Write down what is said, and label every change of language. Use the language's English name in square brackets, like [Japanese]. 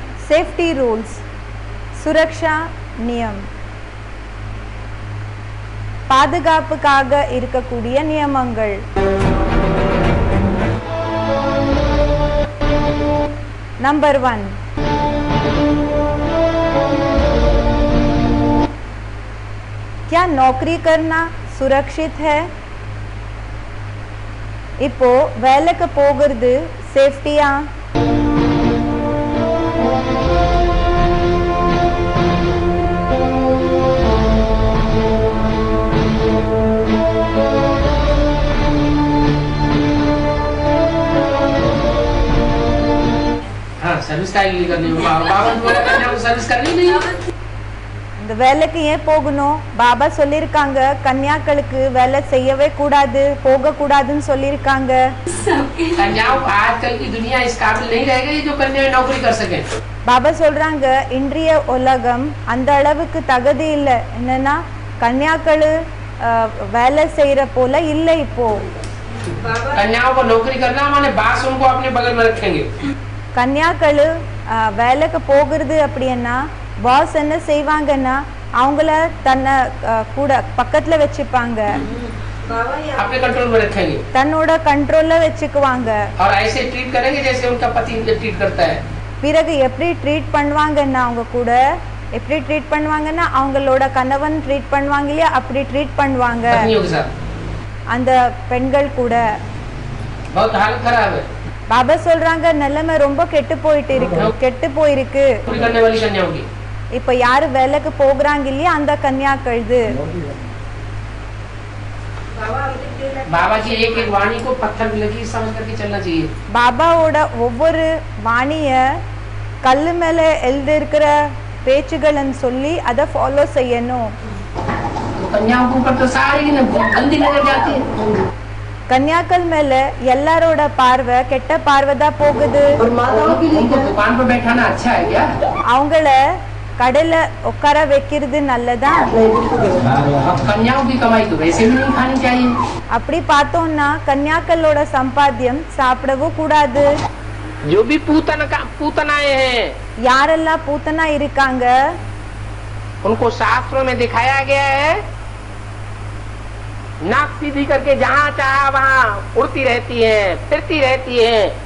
[Tamil] Safety rules, [Hindi] Suraksha நியம், [Tamil] பாதுகாப்புக்காக இருக்கக்கூடிய நியமங்கள். [Hindi] नंबर 1, क्या नौकरी करना सुरक्षित है? [Tamil] இப்போ வேலைக்கு போகிறது சேஃப்டியா? [Hindi] हाँ सर्विस काहे करनी है? बाबा तुम्हारा कन्या को सर्विस करनी नहीं। [Tamil] இந்த வேலைக்கு ஏன் போகணும்? பாபா சொல்லியிருக்காங்க கன்னியாக்களுக்கு வேலை செய்யவே கூடாது, போக கூடாதுன்னு சொல்லியிருக்காங்க. [Hindi] कन्याओं को आजकल की दुनिया इस काबिल नहीं रह गई जो कन्याएं नौकरी कर सके। [Tamil] பாபா சொல்றாங்க இன்றைய உலகம் அந்த அளவுக்கு தகுதி இல்லை. என்னன்னா கன்னியாக்கள் வேலை செய்யற போல இல்லை இப்போ. [Hindi] कन्याओं को नौकरी करना माने बास उनको अपने बगल में रखेंगे। [Tamil] கன்னியாக்கள் வேலைக்கு போகிறது அப்படின்னா பாஸ் என்ன செய்வாங்கன்னா அவங்கள தன்னை கூட பக்கத்துல வச்சுப்பாங்க, [Hindi] अपने कंट्रोल में रखेंगे [Tamil] தன்னோட கண்ட்ரோல்ல வச்சுக்குவாங்க. [Hindi] और ऐसे ट्रीट करेंगे जैसे उनका पति उनसे ट्रीट करता है। [Tamil] பிறகு எப்படி ட்ரீட் பண்ணுவாங்கன்னா அவங்க கூட எப்படி ட்ரீட் பண்ணுவாங்கன்னா அவங்களோட கணவன் ட்ரீட் பண்ணுவாங்க இல்லையா, அப்படி ட்ரீட் பண்ணுவாங்க [Hindi] पत्नियों के साथ [Tamil] அந்த பெண்கள் கூட. [Hindi] बहुत हालत खराब है [Tamil] பாபா சொல்றாங்க நிலைமை ரொம்ப கெட்டு போயிருக்கு. [Hindi] नौकरी करने वाली कन्याओं की। [Tamil] இப்ப யாரு வேலைக்கு போகிறாங்க இல்லையா அந்த கன்னியாக்கள்து. [Hindi] बाबा की एक एक वाणी को पत्थर की लकीर समझ करके चलना चाहिए। [Tamil] பாபாவோட ஒவ்வொரு வாணிய கல்லு மேல எழுதி இருக்கிற பேச்சுகள்னு சொல்லி அதை ஃபாலோ செய்யணும். [Hindi] कन्याओं के ऊपर तो सारी गंदी नजर जाती है। [Tamil] கன்னியாக்கள் மேல எல்லாரோட பார்வை கெட்ட பார்வை தான் போகுது. [Hindi] उनको दुकान पर बैठाना अच्छा है क्या? [Tamil] அவங்கள கடையில உட்கார வைக்கிறது நல்லதா? [Hindi] अब कन्याओं की कमाई तो वैसे भी नहीं खानी चाहिए। [Tamil] அப்படி பார்த்தோம்னா கன்னியாக்களோட சம்பாத்தியம் சாப்பிடவும் கூடாது. [Hindi] जो भी पूतनाएं हैं [Tamil] யாரெல்லாம் பூத்தனா இருக்காங்க [Hindi] उनको शास्त्रों में दिखाया गया है नाक सीधी करके जहाँ चाहा वहाँ उड़ती रहती है, फिरती रहती है।